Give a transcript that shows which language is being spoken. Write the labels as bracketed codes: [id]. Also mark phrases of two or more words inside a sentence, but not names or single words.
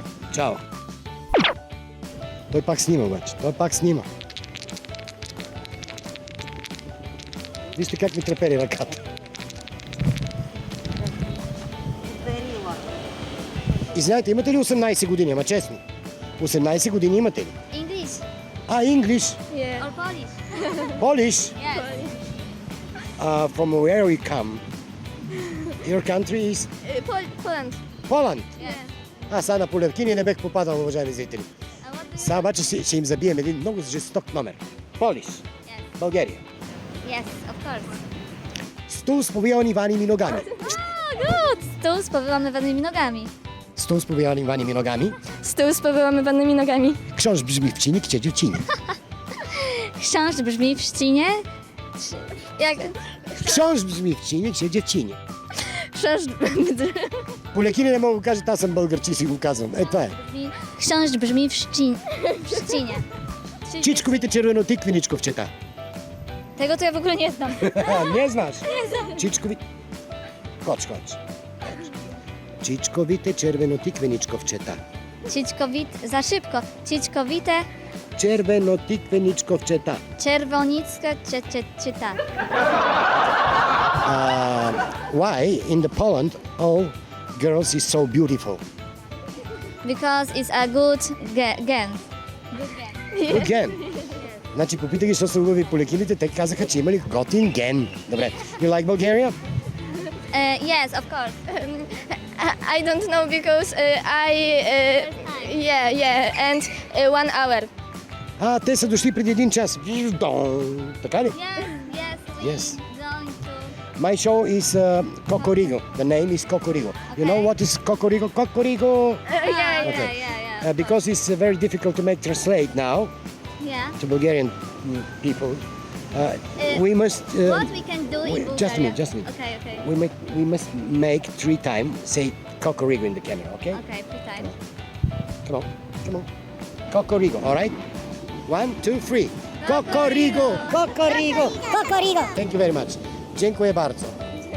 [bg] Чао. Той пак снима обаче. Той пак снима. Вижте как ми трепери ръката. Извинявайте, имате ли 18 години? Ама честно. 18 години имате ли? [en] English English. Yeah. or Polish? Polish. Yes. From where we come? Your country is Poland. Poland. Yes. [bg] Аз сега на Полевкини не бех попадал, уважаеми зрители. [en] And what do you... [bg] Сега обаче ще им забием един много жесток номер. [en] Полиш. Yes. [bg] България. [en] Yes, of course. [pl] Stół z powiewanymi nogami. [en] Good! [pl] Stół z powyłamywanymi nogami. Stół z powiewanymi nogami. Stół z powyłamywanymi nogami. Książ brzmi w cinie, gdzie dziewczyny. Książ brzmi w ścinie. Jak... Książ brzmi w cinie, gdzie dziewczyny. Książ... [bg] Полякини не мога да кажат, аз съм българчи, си го казвам. Е, това е. [pl] Książ brzmi w ścinie. [bg] Чичковите червенотиквеничковчета. [pl] Tego to ja w ogóle nie znam. [bg] Не знаеш? Чичкови... Хоч. Чичковите червенотиквеничковчета. [pl] Cićkowit... Za szybko. Cićkowite... [bg] Червенотиквеничковчета. [pl] Czerwonickie... Czyta. [en] Why in the Poland all girls is so beautiful? Because it's a good gen. Good gen. [bg] Значи попитах ги, защо са хубави полякините, те казаха, че имали готин ген. Добре. [en] You like Bulgaria? Yes, of course. I don't know because yeah, and 1 hour. [bg] Те са дошли преди 1 час. Така ли? [en] Yes, yes. Yes. Going to... My show is Cocorigo. The name is Cocorigo. You know what is Cocorigo? Cocorigo! Yeah. Because it's very difficult to make translate now Yeah. to Bulgarian people. We must... What we can do in Bulgaria? just a minute. Okay. We must make 3 times, say Cocorigo in the camera, okay? Okay, free time. Come on. Cocorigo, all right? 1, 2, 3. Cocorigo! Cocorigo! Thank you very much. [pl] Dziękuję bardzo.